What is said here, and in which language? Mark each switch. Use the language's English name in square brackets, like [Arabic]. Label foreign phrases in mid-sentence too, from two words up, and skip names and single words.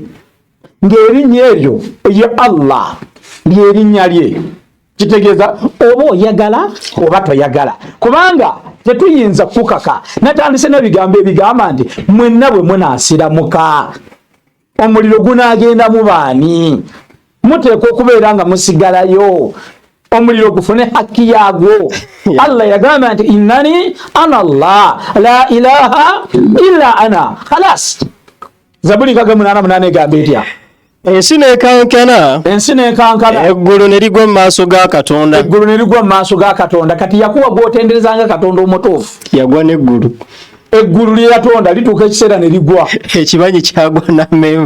[Ganda] ng'erinnya eryo ye Allah lyerinnya lye kitegeeza oba oyagala oba toyagala kubanga tetuyinza kukaka natandise n'ebigambo ebigamba nti mwenna bwe munaasiramuka omuliro gunaagenda mu baani muteeka okubeera nga musigalayo omuliro gufune hakki yaagwo Allah yagamba nti [Arabic] إنني أنا الله لا إله إلا أنا خلاص [Ganda] Zabuli 68 egamba etya ensi n'ekankana eggulu ne ligwa mu maaso ga Katonda kati yakuwa gw'otenderezanga Katonda omutuufu yagwa n'eggulu eggulu lye yatonda lituuka ekiseera ne ligwa ekibanyi kyagwa n'amenvu